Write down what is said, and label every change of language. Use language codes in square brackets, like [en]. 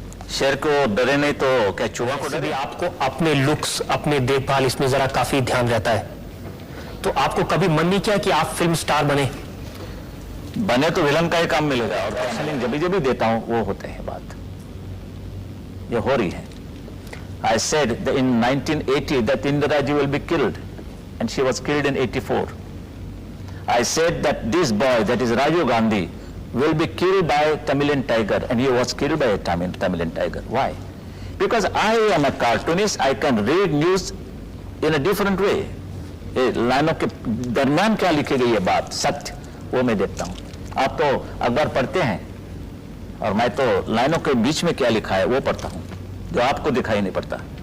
[hi] शेर को डरे नहीं तो क्या चूहा को डरे? आपको अपने लुक्स, अपने देखभाल, इसमें जरा काफी ध्यान रहता है, तो आपको कभी मन नहीं किया कि आप फिल्म स्टार बने? बने तो विलन का ही काम मिलेगा और काउंसलिंग जब भी देता हूं वो होते हैं। बात ये हो रही है। [en] I said that in 1980 that Indira Ji will be killed and she was killed in 84. I said that this boy, that is Rajiv Gandhi, will be killed by Tamilian tiger and he was killed by a Tamilian tiger. Why? Because I am a cartoonist, I can read news in a different way. [hi] लाइनों के दरमियान क्या लिखी गई है बात, सत्य, वो मैं देखता हूं। आप तो अखबार पढ़ते हैं और मैं तो लाइनों के बीच में क्या लिखा है वो पढ़ता हूं, जो आपको दिखाई नहीं पड़ता।